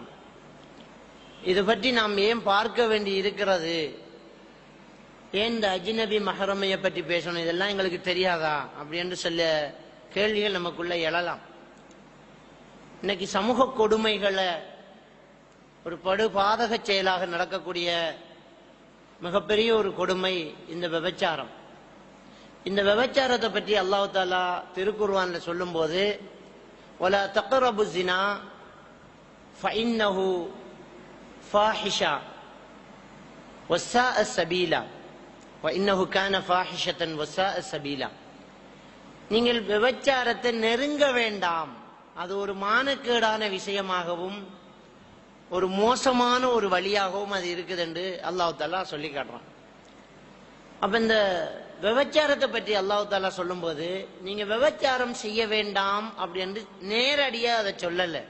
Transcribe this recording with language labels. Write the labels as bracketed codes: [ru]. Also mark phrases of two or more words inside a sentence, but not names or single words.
[ta] இது பற்றி நாம் ஏன் பார்க்க வேண்டி இருக்கிறது, ஏன் இந்த அஜ்னபி மஹ்ரமையை பற்றி பேசணும், இதெல்லாம் எங்களுக்கு தெரியாதா அப்படி என்று சில கேள்விகள் நமக்குள்ள எழலாம். இன்னைக்கு சமூக கொடுமைகளை ஒரு படுபாதக செயலாக நடக்கக்கூடிய மிகப்பெரிய ஒரு கொடுமை இந்த விபச்சாரம். இந்த விபச்சாரத்தை பற்றி அல்லாஹ் தஆலா திருக்குர்ஆன்ல சொல்லும் போது [ar] ولا تقربوا الزنا فإنه فاحشة وساء سبيلا وإنه كان فاحشة وساء سبيلا. [ta] நீங்கள் விபச்சாரத்தை நெருங்க வேண்டாம், அது ஒரு மானக்கேடான விஷயமாகவும் ஒரு மோசமான ஒரு வழியாகவும் அது இருக்குது என்று அல்லாஹ் தஆலா சொல்லி காட்டுறான். அப்ப இந்த விபச்சாரத்தை பற்றி அல்லாஹ் தஆலா சொல்லும் போது நீங்க விபச்சாரம் செய்ய வேண்டாம் அப்படி என்று நேரடியா அதை சொல்லல.